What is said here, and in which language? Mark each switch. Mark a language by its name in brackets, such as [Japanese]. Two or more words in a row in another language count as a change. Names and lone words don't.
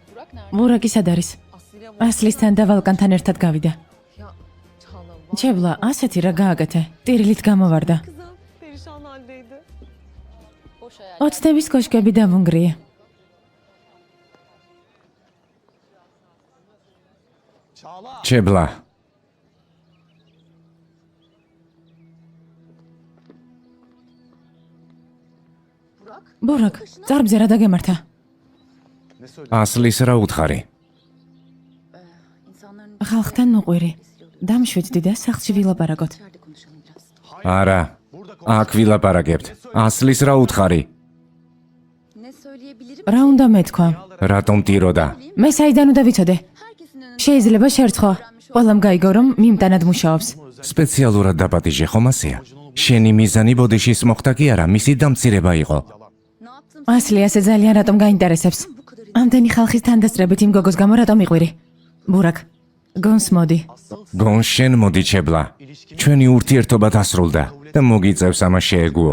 [Georgian] ბურაკი სად არის? ასლისთან და ვალკანთან ერთად გავიდა. ჩებლა, ასეთი რა გააკეთე? ტირილით გამოვარდა. [Turkish] Kızım perişan haldeydi. [Georgian] ოცნების კოშკები დავუნგრიე. ჩებლა, ბურაკ, წარბზე რა დაგემართა? ასლის რა უთხარი? [Turkish] İnsanların [Georgian] ხალხთან მოყვირი. დამშვიდდი და სახლში ვილაპარაკოთ. [Turkish] içeride konuşalım biraz. [Georgian] არა, აქ ვილაპარაკებთ. ასლის რა უთხარი? [Turkish] Ne söyleyebilirim? [Georgian] რა უნდა მეთქვა? რატომ ტიროდა? მე საიდან უნდა ვიცოდე? [Turkish] Herkesin önünde [Georgian] შეიძლება შერცხო. ყველამ გაიგო რომ მიმტანად მუშაობს. სპეციალურად დაპატიჟე ხომ ასეა? შენი მიზანი ბოდიშის მოხდა კი არა, მისი დამცირება იყო. [Turkish] ne yaptım? [Georgian] ასლი ასე ძალიან რატომ გაინტერესებს? ამდენი ხალხის თანდასწრებით იმ გოგოს გამო რატომ იყვირი? ბურაკ, გონს მოდი. გონს შენ მოდი ჩებლა. ჩვენი ურთიერთობა დასრულდა და მოგიწევს ამას შეეგუო.